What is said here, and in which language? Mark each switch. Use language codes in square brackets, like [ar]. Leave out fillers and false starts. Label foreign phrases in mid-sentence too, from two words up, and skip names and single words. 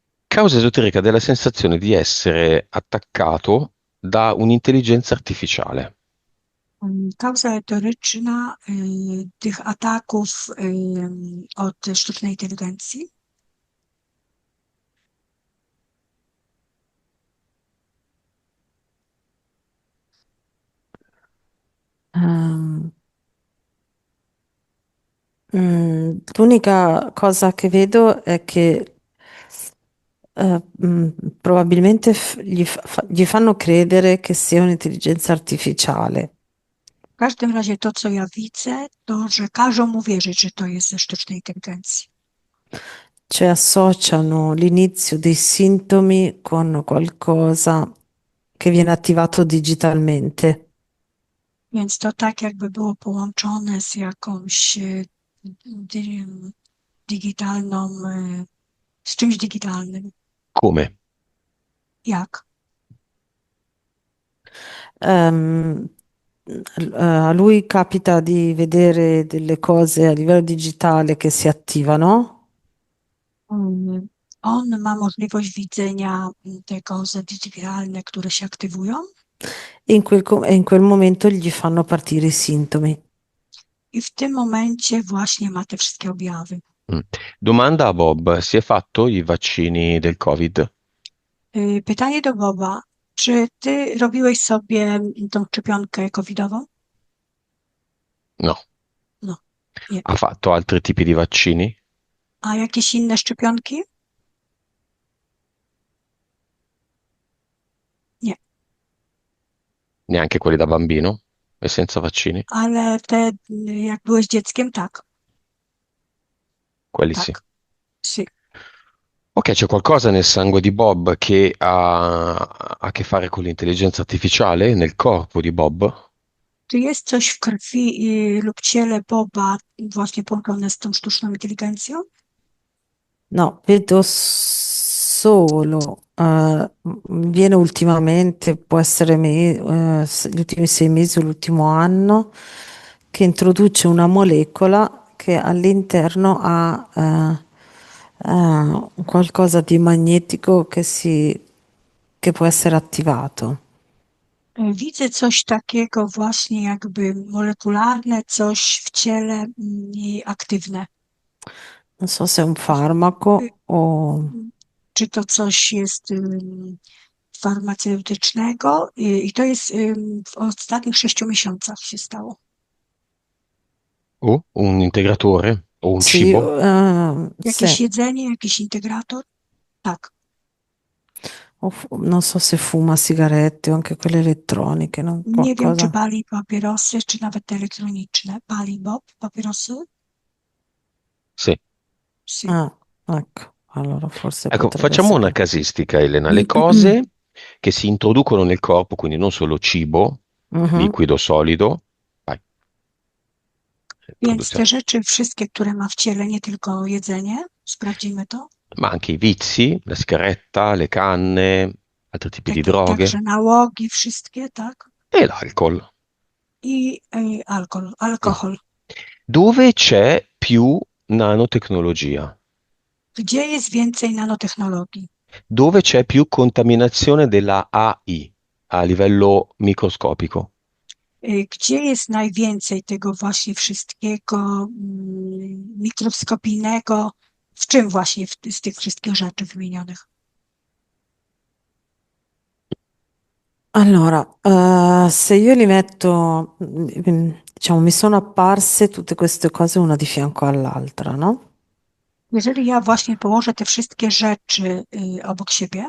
[it] Causa esoterica della sensazione di essere attaccato da un'intelligenza artificiale. [pl] Kauza etoryczna tych ataków od sztucznej inteligencji. [it] Ehm, L'unica cosa che vedo è che probabilmente gli fanno credere che sia un'intelligenza artificiale, [pl] W każdym razie to, co ja widzę, to, że każą mu wierzyć, że to jest ze sztucznej inteligencji. [it] cioè associano l'inizio dei sintomi con qualcosa che viene attivato digitalmente. [pl] Więc to tak jakby było połączone z jakąś di- digitalną, z czymś digitalnym. [it] Come? [pl] Jak? [it] Ehm, a lui capita di vedere delle cose a livello digitale che si attivano. [pl] Mm, On ma możliwość widzenia te kozy digitalne, które się aktywują [it] E in quel momento gli fanno partire i sintomi. [pl] i w tym momencie właśnie ma te wszystkie objawy. Mm. [it] Domanda a Bob, si è fatto i vaccini del Covid? [pl] Pytanie do Boba. Czy ty robiłeś sobie tą szczepionkę covidową? [it] No. [pl] No, nie. [it] Ha fatto altri tipi di vaccini? [pl] A jakieś inne szczepionki? Nie. [it] Neanche quelli da bambino? E senza vaccini? [pl] Ale te, jak byłeś dzieckiem, tak, [it] Quelli sì. [pl] tak, sì. [it] Ok, c'è qualcosa nel sangue di Bob che ha a che fare con l'intelligenza artificiale nel corpo di Bob? [pl] Czy jest coś w krwi lub ciele Boba właśnie połączone z tą sztuczną inteligencją? [it] No, vedo solo, viene ultimamente, può essere gli ultimi 6 mesi o l'ultimo anno, che introduce una molecola che all'interno ha qualcosa di magnetico che può essere attivato. [pl] Widzę coś takiego właśnie jakby molekularne, coś w ciele i aktywne. [it] Non so se è un farmaco o... [pl] Czy to coś jest farmaceutycznego i to jest w ostatnich 6 miesiącach się stało. [it] O un integratore? O un Sì, cibo? [pl] Jakieś [it] sì. [pl] jedzenie, jakiś integrator? Tak. [it] Non so se fuma sigarette o anche quelle elettroniche, no? [pl] Nie wiem, czy [it] Qualcosa. [pl] pali papierosy, czy nawet te elektroniczne. Pali Bob papierosy? [it] Sì. Sì. Ah, ecco, allora forse Ecco, potrebbe facciamo una essere. casistica, Elena. Le cose che si introducono nel corpo, quindi non solo cibo, Mhm. liquido, solido, vai, [pl] Więc te [it] produziamo, [pl] rzeczy wszystkie, które ma w ciele, nie tylko jedzenie, sprawdzimy to. [it] ma anche i vizi, la sigaretta, le canne, altri tipi di droghe [pl] Także nałogi, wszystkie, tak? [it] e l'alcol. [pl] I alkohol, Mm. alkohol. [it] Dove c'è più nanotecnologia? [pl] Gdzie jest więcej nanotechnologii? [it] Dove c'è più contaminazione della AI a livello microscopico? [pl] Gdzie jest najwięcej tego właśnie wszystkiego mikroskopijnego? W czym właśnie z tych wszystkich rzeczy wymienionych? [it] Allora, se io li metto, diciamo, mi sono apparse tutte queste cose una di fianco all'altra, no? [pl] Jeżeli ja właśnie położę te wszystkie rzeczy obok siebie,